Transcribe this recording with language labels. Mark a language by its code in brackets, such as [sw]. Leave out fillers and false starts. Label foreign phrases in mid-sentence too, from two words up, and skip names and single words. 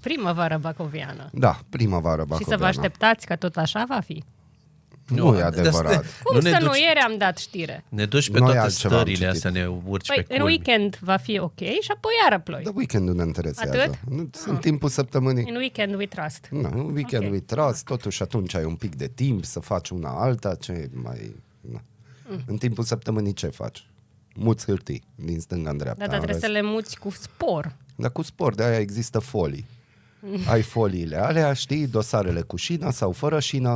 [ro] primăvară bacoviană. Da, primăvară Și bacoveană. să vă așteptați că tot așa va fi. Nu e adevărat. Cum ne să duci, nu? Ieri am dat știre. Ne duci pe Noi toate altceva am stările citit. astea, ne urci Păi, pe în culmi. weekend va fi ok și apoi iară ploi. Dar weekendul ne interesează. Atât? Nu, în timpul săptămânii. [en] In weekend we trust. [ro] Nu, în weekend Ok. [en] we trust, [ro] totuși atunci ai un pic de timp să faci una alta, ce mai... Na. În timpul săptămânii ce faci? Muți hârtii din stânga în dreapta. Da, dar trebuie în să le muți cu spor. Dar cu sport, de aia există folii. Ai foliile alea, știi, dosarele cu șină sau fără șină.